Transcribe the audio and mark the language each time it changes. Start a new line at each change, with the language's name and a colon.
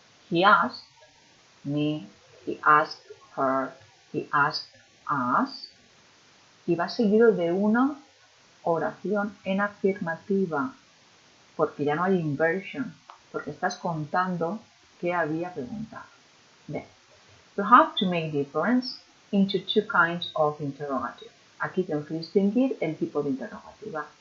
English: He asked me, he asked her, he asked us.
Spanish: Y va seguido de una oración en afirmativa, porque ya no hay inversion, porque estás contando qué había preguntado.
English: Then, you have to make difference into two kinds of interrogative.
Spanish: Aquí tengo que distinguir el tipo de interrogativa.